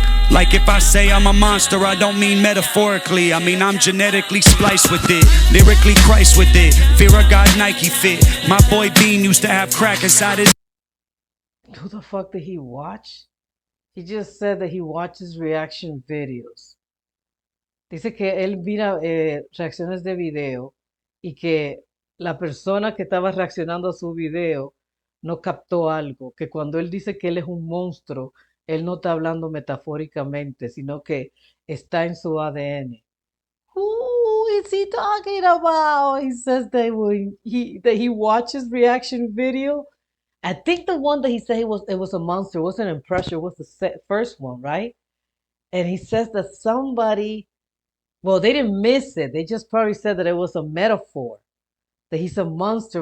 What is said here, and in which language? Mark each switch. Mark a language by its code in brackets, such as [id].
[en] Like if I say I'm a monster, I don't mean metaphorically, I mean I'm genetically spliced with it, lyrically Christ with it, fear of God Nike fit. My boy Bean used to have crack inside his. Who the fuck did he watch? He just said that he watches reaction videos. [es] Dice que él mira reacciones de video y que la persona que estaba reaccionando a su video no captó algo, que cuando él dice que él es un monstruo, él no está hablando metafóricamente, sino que está en su ADN. [en] Who is he talking about? He says that he watches reaction video. I think the one that he said it was a monster, wasn't Impressure, was the first one, right? And he says that somebody, well, they didn't miss it. They just probably said that it was a metaphor, that he's a monster.